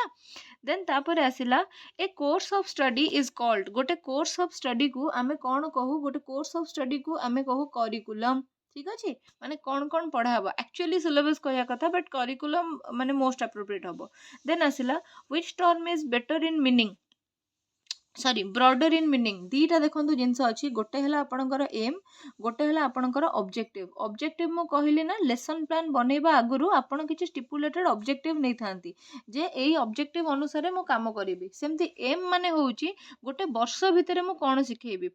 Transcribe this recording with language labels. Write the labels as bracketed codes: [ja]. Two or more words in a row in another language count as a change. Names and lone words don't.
[en] ଦେନ୍ [or] ତାପରେ ଆସିଲା [en] a course of study is called. [or] ଗୋଟେ [en] course of study-ku [or] ଆମେ କ'ଣ କହୁ? ଗୋଟେ [en] course of study-ku [or] ଆମେ କହୁ କରିକୁଲମ୍। ଠିକ୍ ଅଛି, ମାନେ କ'ଣ ପଢ଼ା ହେବ? [en] actually syllabus [or] କହିବା କଥା, [en] but curriculum ମାନେ most appropriate ହେବ। ଦେନ୍ ଆସିଲା which term is better in meaning, broader in meaning. [or] ଦୁଇଟା ଦେଖନ୍ତୁ ଜିନିଷ ଅଛି, ଗୋଟେ ହେଲା ଆପଣଙ୍କର ଏମ୍, ଗୋଟେ ହେଲା ଆପଣଙ୍କର ଅବଜେକ୍ଟିଭ୍। ଅବଜେକ୍ଟିଭ୍ ମୁଁ କହିଲି ନା, [en] lesson plan [or] ବନେଇବା ଆଗରୁ ଆପଣ କିଛି [en] stipulated objective [or] ନେଇଥାନ୍ତି, ଯେ ଏଇ ଅବଜେକ୍ଟିଭ୍ ଅନୁସାରେ ମୁଁ କାମ କରିବି। ସେମିତି ଏମ୍ ମାନେ ହେଉଛି ଗୋଟେ ବର୍ଷ ଭିତରେ ମୁଁ କ'ଣ ଶିଖେଇବି।